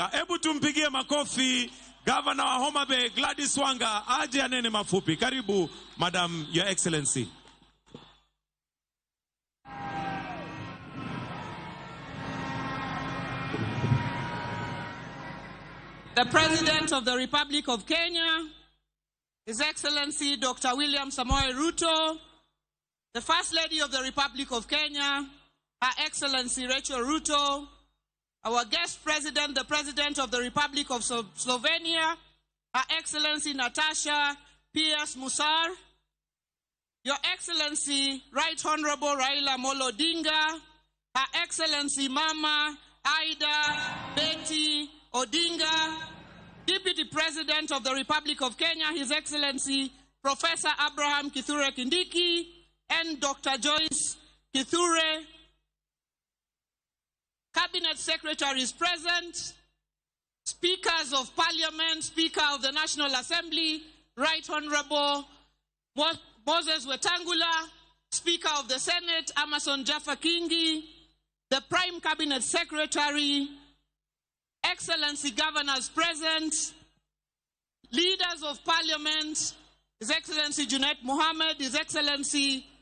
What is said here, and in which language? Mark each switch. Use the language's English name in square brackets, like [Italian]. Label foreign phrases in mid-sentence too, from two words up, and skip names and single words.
[Swahili] Hebu tumpigie makofi gavana wa Homa Bay Gladys Wanga aje anene mafupi. [English] Karibu Madam Your Excellency. The President of the Republic of Kenya, His Excellency Dr. William Samoei Ruto, the First Lady of the Republic of Kenya, Her Excellency Rachel Ruto, our guest President, the President of the Republic of Slovenia, Her Excellency Natasha Pierce-Musar, Your Excellency Right Honorable Raila Amolo Odinga, Her Excellency Mama Ida Betty Odinga, Deputy President of the Republic of Kenya, His Excellency Professor Abraham Kithure Kindiki, and Dr. Joyce Kithure. Cabinet Secretaries present, Speakers of Parliament, Speaker of the National Assembly, Right Honorable Moses Wetangula, Speaker of the Senate, Amason Jaffa Kingi, the Prime Cabinet Secretary, Excellency Governors present, Leaders of Parliament, His Excellency Junet Mohammed, His Excellency